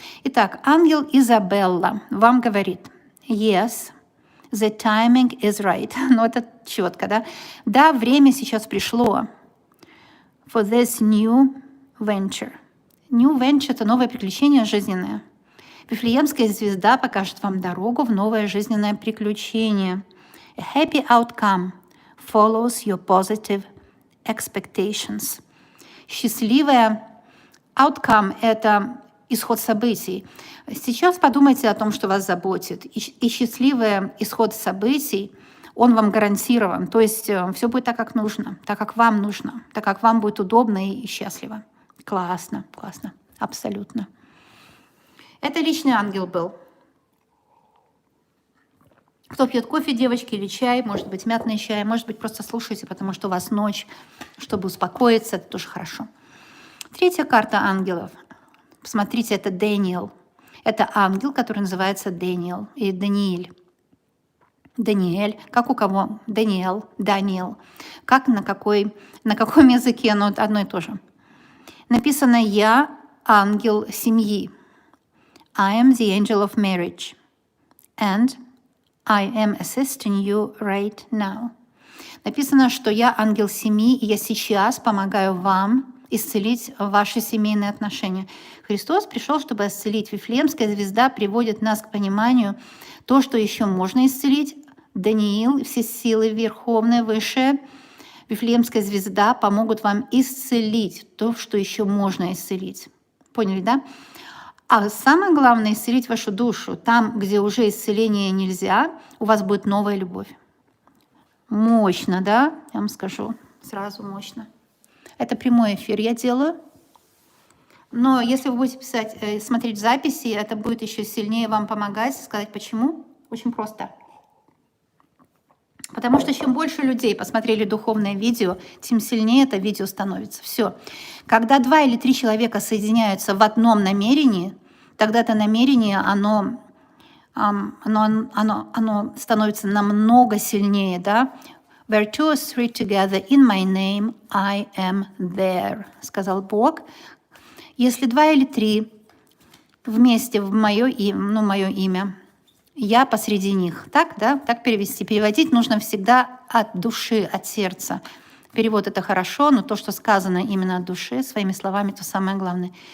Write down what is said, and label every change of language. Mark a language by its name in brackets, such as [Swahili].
[Russian] Итак, ангел Изабелла вам говорит: [English] yes, the timing is right. [Russian] Ну, это четко, да? Да, время сейчас пришло [English] for this new venture. [Russian] New venture — это новое приключение жизненное. Вифлеемская звезда покажет вам дорогу в новое жизненное приключение. [English] A happy outcome follows your positive expectations. [Russian] Счастливое outcome — это исход событий. Сейчас подумайте о том, что вас заботит. И счастливый исход событий, он вам гарантирован. То есть все будет так, как нужно, так, как вам нужно, так, как вам будет удобно и счастливо. Классно, классно, абсолютно. Это личный ангел был. Кто пьет кофе, девочки, или чай, может быть, мятный чай, может быть, просто слушайте, потому что у вас ночь, чтобы успокоиться, это тоже хорошо. Третья карта ангелов. Посмотрите, это Дэниел. Это ангел, который называется Дэниел или Даниэль. Даниэль, как у кого? Даниэл, Даниэл. Как на каком языке? Ну, одно и то же. Написано: «Я ангел семьи». [English] I am the angel of marriage. And I am assisting you right now. [Russian] Написано, что я ангел семьи, и я сейчас помогаю вам исцелить ваши семейные отношения. Христос пришел, чтобы исцелить. Вифлеемская звезда приводит нас к пониманию то, что еще можно исцелить. Даниил, все силы верховные, высшие, Вифлеемская звезда помогут вам исцелить то, что еще можно исцелить. Поняли, да? А самое главное — исцелить вашу душу. Там, где уже исцеление нельзя, у вас будет новая любовь. Мощно, да? Я вам скажу. Сразу мощно. Это прямой эфир я делаю. Но если вы будете смотреть записи, это будет еще сильнее вам помогать. Сказать почему? Очень просто. Потому что чем больше людей посмотрели духовное видео, тем сильнее это видео становится. Все. Когда 2 или 3 человека соединяются в одном намерении, тогда это намерение, оно становится намного сильнее, да? [English] Where two or three together in my name, I am there, [Russian] сказал Бог. Если 2 или 3 вместе в мое имя, я посреди них. Так, да? Так перевести. Переводить нужно всегда от души, от сердца. Перевод — это хорошо, но то, что сказано именно от души, своими словами, то самое главное.